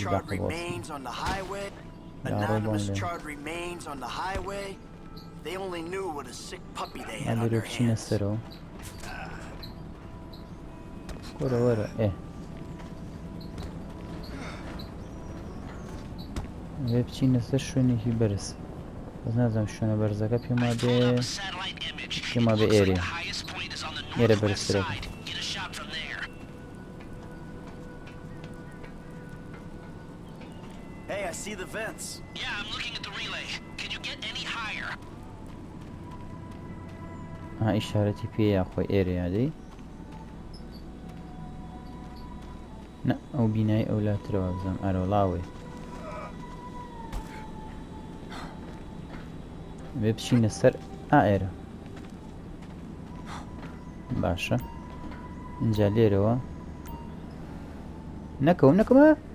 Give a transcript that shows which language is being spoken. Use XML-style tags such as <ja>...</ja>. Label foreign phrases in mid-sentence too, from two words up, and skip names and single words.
<ckb>ئەلێرە بچینە سەرەوە وەرە وەرە ئێ بچینە سەر شوێنێکی بەرز بەس نازانم شوێنە بەرزەکە پێما بێ ئێرێ ئێرە بەرزترەکە</ckb> <en>Hey, I see the vents. Yeah, I'm looking at the relay. Can you get any higher?</en> <ckb>ئیشارەتی پێیە خۆی ئێرە یادەی نە ئەو بینای ئەولاترەوە بزەم ئەرۆڵاوێ بێ بچینە سەر ئێرە باشە اینجا لێرەوە نەکەمە</ckb>